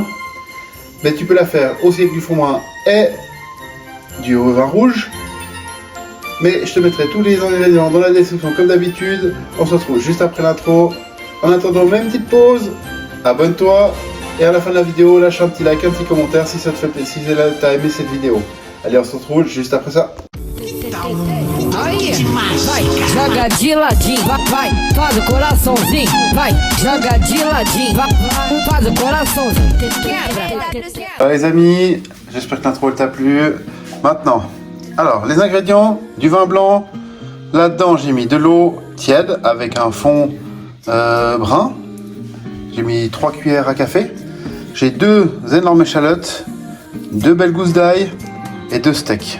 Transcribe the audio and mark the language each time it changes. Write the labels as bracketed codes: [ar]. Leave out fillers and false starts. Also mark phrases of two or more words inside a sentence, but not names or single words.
[fr] Mais tu peux la faire aussi avec du fond brun et du vin rouge. Mais je te mettrai tous les ingrédients dans la description comme d'habitude. On se retrouve juste après l'intro. En attendant, même petite pause. Abonne-toi. Et à la fin de la vidéo, lâche un petit like, un petit commentaire si ça te fait plaisir, si tu as aimé cette vidéo. Allez, on se retrouve juste après ça. [pt] Aí, vai, joga de ladinho, vai, faz o coraçãozinho, vai, joga de ladinho, vai, faz o coraçãozinho, quebra. [fr] Alors les amis, j'espère que l'intro t'a plu. Maintenant, alors les ingrédients, du vin blanc, là-dedans j'ai mis de l'eau tiède avec un fond brun. J'ai mis 3 cuillères à café. J'ai 2 énormes échalotes, 2 belles gousses d'ail et 2 steaks.